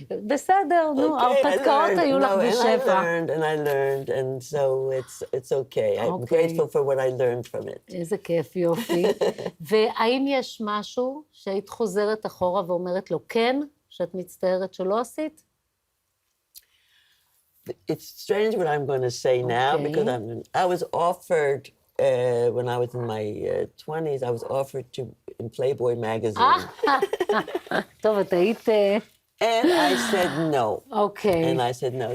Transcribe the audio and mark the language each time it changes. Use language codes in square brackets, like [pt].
[he] בסדר, נו, הרפתקאות היו לך בשפע. [en] And I learned, and so it's okay. I'm grateful for what I learned from it. [he] איזה כיף, יופי. והאם יש משהו שהיית חוזרת אחורה ואומרת לו כן, שאת מצטערת שלא עשית? [en] It's strange what I'm going to say now, because I was offered, when I was in my 20s, I was offered to in Playboy magazine. [he] טוב, את היית... [en] And I said no. Okay. And I said no.